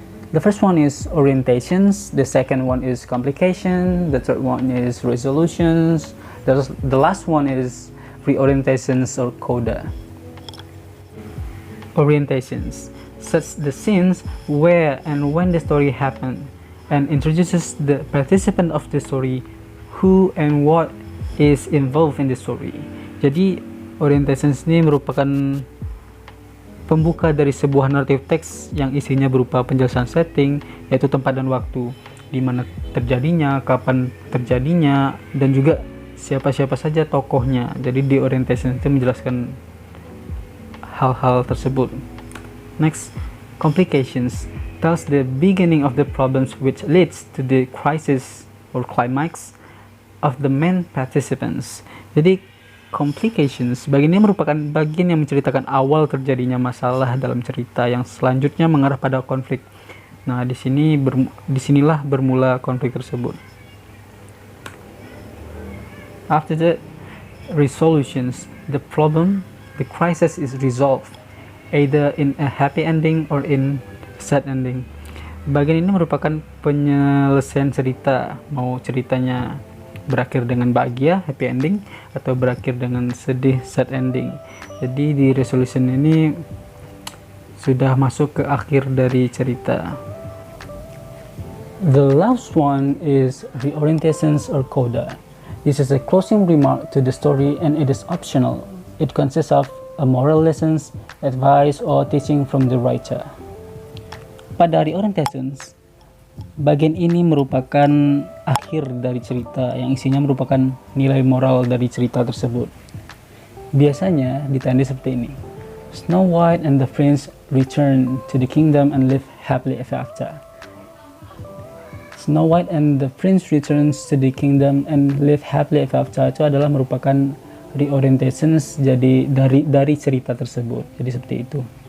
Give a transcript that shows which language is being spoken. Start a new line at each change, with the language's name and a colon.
English: The first one is orientations, the second one is complication, the third one is resolutions, the last one is reorientations or coda. Orientations sets the scenes where and when the story happened and introduces the participant of the story, who and what is involved in the story.
Indonesian: Jadi orientations ini merupakan pembuka dari sebuah naratif teks yang isinya berupa penjelasan setting, yaitu tempat dan waktu, di mana terjadinya, kapan terjadinya, dan juga siapa-siapa saja tokohnya. Jadi di orientation itu menjelaskan hal-hal tersebut.
English: Next, complications tells the beginning of the problems which leads to the crisis or climax of the main participants.
Indonesian: Jadi complications bagian ini merupakan bagian yang menceritakan awal terjadinya masalah dalam cerita yang selanjutnya mengarah pada konflik. Nah, disinilah bermula konflik tersebut.
English: After the resolutions, the crisis is resolved either in a happy ending or in sad ending.
Indonesian: Bagian ini merupakan penyelesaian cerita, mau ceritanya berakhir dengan bahagia, happy ending, atau berakhir dengan sedih, sad ending. Jadi di resolution ini sudah masuk ke akhir dari cerita.
English: The last one is reorientations or coda. This is a closing remark to the story and it is optional. It consists of a moral lessons, advice, or teaching from the writer.
Indonesian: Pada reorientations, bagian ini merupakan akhir dari cerita yang isinya merupakan nilai moral dari cerita tersebut. Biasanya ditandai seperti ini.
English: Snow White and the Prince return to the kingdom and live happily ever after. Snow White and the Prince returns to the kingdom and live happily ever after
Indonesian: itu adalah merupakan reorientations jadi dari cerita tersebut. Jadi seperti itu.